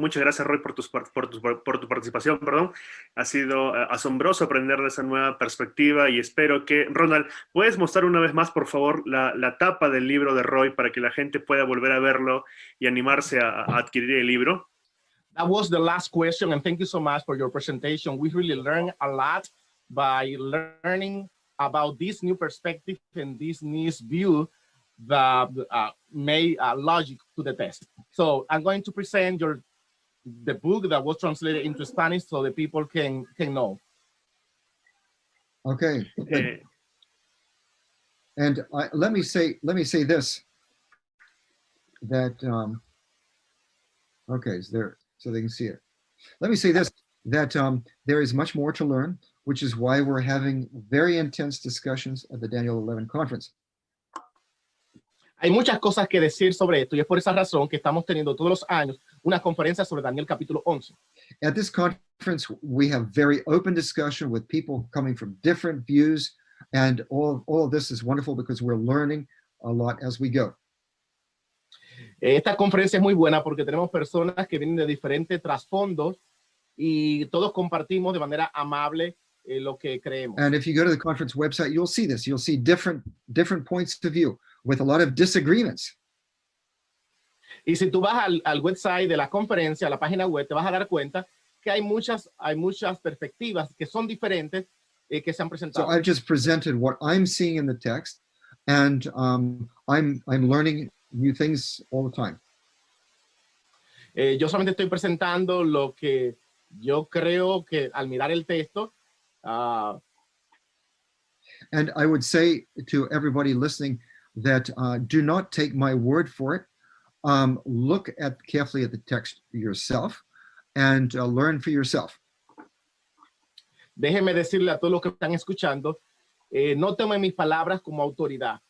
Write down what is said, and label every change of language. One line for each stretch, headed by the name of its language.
Spanish: Muchas gracias, Roy, por tu participación. Perdón. Ha sido asombroso aprender de esa nueva perspectiva y espero que, Ronald, ¿puedes mostrar una vez más, por favor, la tapa del libro de Roy para que la gente pueda volver a verlo y animarse a adquirir el libro?
English: That was the last question, and thank you so much for your presentation. We really learned a lot by learning about this new perspective and this new view that made logic to the test. So I'm going to present the book that was translated into Spanish so the people can know. Okay. And let me say this, that, okay, so they can see it. Let me say this, that there is much more to learn, which is why we're having very intense discussions at the Daniel 11 conference.
Spanish: Hay muchas cosas que decir sobre esto y es por esa razón que estamos teniendo todos los años una conferencia sobre Daniel capítulo 11.
English: At this conference, we have very open discussion with people coming from different views, and all of this is wonderful because we're learning a lot as we go.
Spanish: Esta conferencia es muy buena porque tenemos personas que vienen de diferentes trasfondos y todos compartimos de manera amable lo que creemos.
English: And if you go to the conference website, you'll see this. You'll see different points of view with a lot of disagreements.
Spanish: Y si tú vas al website de la conferencia, a la página web, te vas a dar cuenta que hay muchas perspectivas que son diferentes que se han presentado.
English: So I've just presented what I'm seeing in the text, and I'm learning new things all the time.
Spanish: Yo solamente estoy presentando lo que yo creo que al mirar el texto.
English: And I would say to everybody listening that do not take my word for it. Look carefully at the text yourself and learn for yourself.
Spanish: Déjeme decirle a todos los que están escuchando, no tomen mis palabras como autoridad,